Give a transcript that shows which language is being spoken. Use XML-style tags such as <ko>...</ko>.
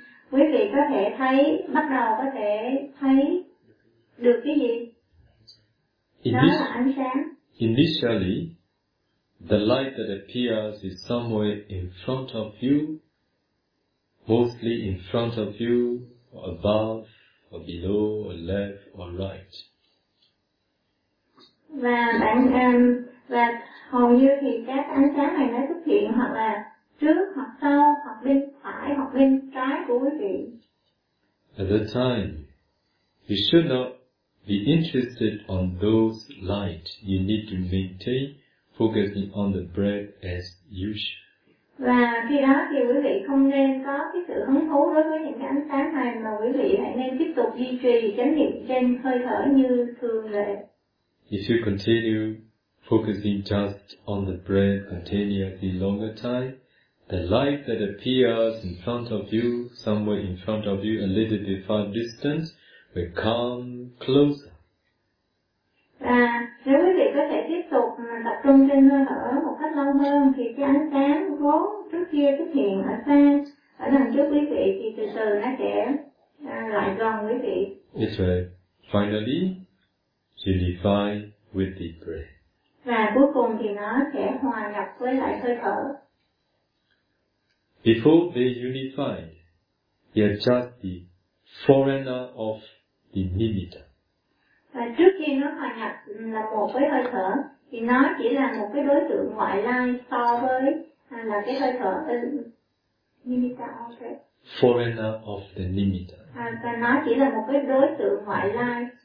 <vi>Quý vị có thể thấy, bắt đầu có thể thấy được cái gì?</vi> <en>In</en> <vi>đó</vi> <en>this,</en> <vi>là ánh sáng.</vi> <en>Initially, the light that appears is somewhere in front of you, mostly in front of you, or above, or below, or left, or right.</en> <vi>Và bạn và hầu như thì các ánh sáng này nó xuất hiện hoặc là trước hoặc sau hoặc bên phải hoặc bên trái của quý vị.</vi> <en>At that time, you should not be interested on those light. You need to maintain focusing on the breath as usual.</en> <vi>Và khi đó thì quý vị không nên có cái sự hứng thú đối với những cái ánh sáng này mà quý vị hãy nên tiếp tục duy trì chánh niệm trên hơi thở như thường lệ.</vi> <en>If you continue focusing just on the breath continuously longer time, the light that appears in front of you, somewhere in front of you, a little bit far distance, will come closer.</en> <vi>Và nếu quý vị có thể tiếp tục tập trung trên hơi thở một cách lâu hơn, thì cái ánh sáng vốn trước kia xuất hiện ở xa, ở đằng trước quý vị, thì từ từ nó sẽ lại gần quý vị.</vi> <en>It will finally unify with the breath.</en> <vi>Và cuối cùng thì nó sẽ hòa nhập với lại hơi thở.</vi> <en>Before they unified, they are just the foreigner of the nimitta.</en> <vi>Và trước khi nó hòa nhập là một với hơi thở, thì nó chỉ là một cái đối tượng ngoại lai so với là cái hơi thở nimitta.</vi> <en>Okay. Foreigner of the nimitta.</en> <vi>Và nó chỉ là một cái đối tượng ngoại lai.</vi>